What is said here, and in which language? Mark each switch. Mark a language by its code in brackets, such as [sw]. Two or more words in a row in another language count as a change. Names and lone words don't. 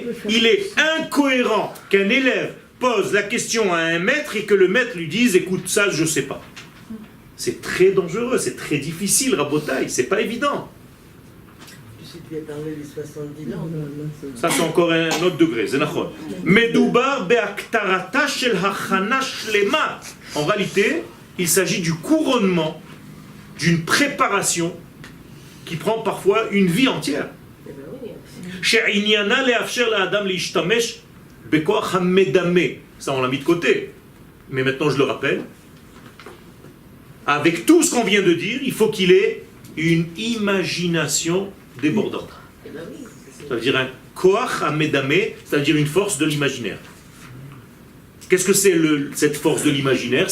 [fr] Il est incohérent qu'un élève pose la question à un maître et que le maître lui dise « écoute, ça, je ne sais pas ». C'est très dangereux, c'est très difficile, Rabotaï, c'est pas évident. Si tu as parlé des 70 ans, Ça, c'est encore un autre degré, c'est nachon. [he] מדובר בעטרתה של הכנה שלמה. [fr] En réalité, il s'agit du couronnement, d'une préparation qui prend parfois une vie entière. [he] שעניינה לאפשר לאדם להשתמש בכוח המדמה. [fr] Ça, on l'a mis de côté. Mais maintenant, je le rappelle. Avec tout ce qu'on vient de dire, il faut qu'il ait une imagination débordante. Ça veut dire un [he] כוח המדמה, [fr] c'est-à-dire une force de l'imaginaire. Qu'est-ce que c'est cette force de l'imaginaire?